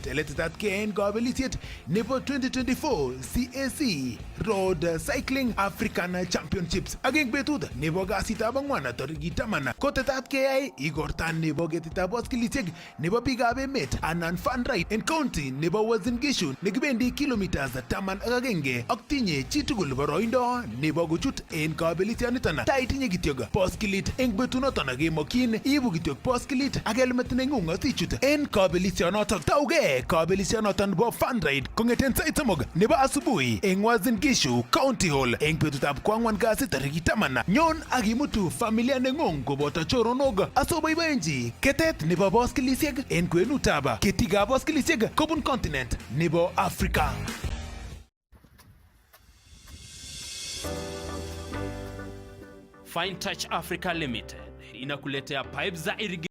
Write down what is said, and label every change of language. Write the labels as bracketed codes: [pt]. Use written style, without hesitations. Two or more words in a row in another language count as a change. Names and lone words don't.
[kln] Eletetatgei en kabelisiet nebo 2024 CAC Road Cycling African Championships ak eng betut nebo kasitab ang'wan tarikit 10 kotetatgei igorta nebo ketitab boskilishek nebo biikab emet anan [en] fun ride [kln] en county nebo Uasin Gishu nekibendi kilometers 11 ak tinye chitugul boroindo nebo kuchut en kabelisioniton. Ta itinye kityok boskilit eng betunoton kemokyin ibu kityok boskilit ak helmet neng'ung asichut en kabelisionoton. Taugei kabelisionoton bo [en] fun ride [kln] kong'eten sait 3 nebo asubuhi eng Uasin Gishu County Hall eng betutab kwang'wan kasi tarikit 10. Nyon ak imutu familia neng'ung koboto choronok asoboiboenji ketet nebo boskilisiek en kwenutab ketikab boskilisiek kobun continent nebo Africa. [sw] Fine Touch Africa Limited inakuletea pipe za irrigation